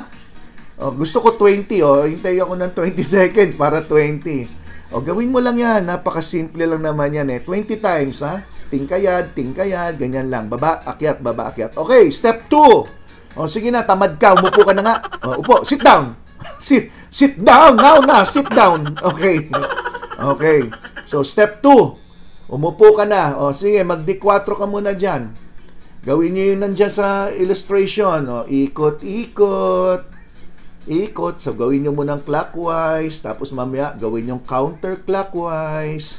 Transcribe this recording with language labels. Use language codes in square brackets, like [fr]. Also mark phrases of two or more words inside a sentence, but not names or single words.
[tl] Gusto ko 20. Hintay ako ng 20 seconds para 20. Gawin mo lang yan. Napakasimple lang naman yan eh. 20 times, ha? Tingkayad, ganyan lang. Baba, akyat, baba, akyat. Okay, step 2. Sige na, tamad ka. Umupo ka na nga. Upo, [en] sit down. Sit down. Now na, sit down. Okay. Okay. So, [tl] step 2. Umupo ka na. Sige, mag-D4 ka muna dyan. Gawin nyo yun nandyan sa illustration. Ikot. So, gawin nyo munang clockwise. Tapos, mamaya, gawin nyo counterclockwise.